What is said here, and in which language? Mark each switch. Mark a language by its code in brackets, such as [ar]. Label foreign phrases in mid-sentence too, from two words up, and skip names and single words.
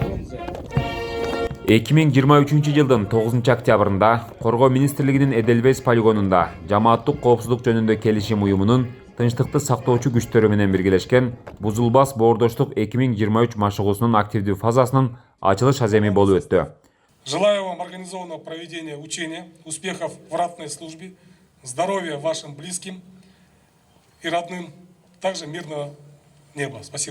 [ky] 2023-жылдын 9-октябрында Коргоо министрлигинин Эдельвейс полигонунда жамааттык коопсуздук жөнүндө келишим уюмунун тынчтыкты сактоочу күчтөрү менен биргелешкен Бузулбас боордоштук 2023 машыгуусунун активдүү фазасынын ачылыш аземи болуп өттү. [ru] Желаю вам организованного проведения учения, успехов в ратной службе, здоровья вашим близким и родным, также мирного неба. Спасибо.